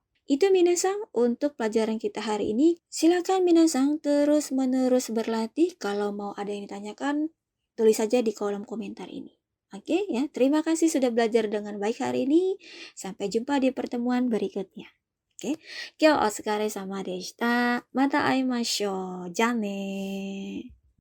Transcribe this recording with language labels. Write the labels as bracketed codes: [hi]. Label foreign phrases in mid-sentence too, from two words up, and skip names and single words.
[id] Itu minasang untuk pelajaran kita hari ini. Silakan minasang terus-menerus berlatih. Kalau mau ada yang ditanyakan, tulis saja di kolom komentar ini. Oke ya, terima kasih sudah belajar dengan baik hari ini. Sampai jumpa di pertemuan berikutnya. Oke, [ja] 今日お疲れ様でした。また会いましょう。じゃあねー。